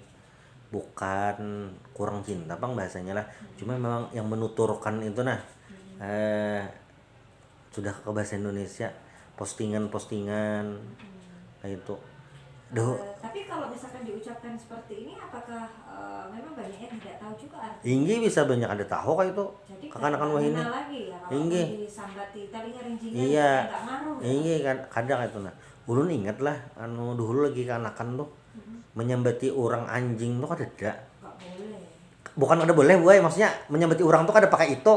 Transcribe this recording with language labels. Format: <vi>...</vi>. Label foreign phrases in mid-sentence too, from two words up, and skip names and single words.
<id>Bukan kurang cinta bang bahasanya lah, cuma memang yang menuturkan itu nah. Sudah ke bahasa Indonesia postingan-postingan kayak itu. Tapi kalau misalkan diucapkan seperti ini, apakah memang banyak yang tidak tahu juga artinya?</id> <bjn>Inggi bisa banyak ada tahu kayak itu. Jadi Kakan-kakan wah ini. Lagi ya, kalau disambati talinga rinjingan</bjn> <id>iya. Enggak ngaruh.</id> <bjn>Inggi kan kadang itu nah. Ulun ingat lah dulu lagi kanakan tuh menyambati orang anjing tuh kada ada.</bjn> <id>Enggak boleh.</id> <bjn>Bukan kada boleh boy, maksudnya menyambati orang tuh kada pakai itu.</bjn>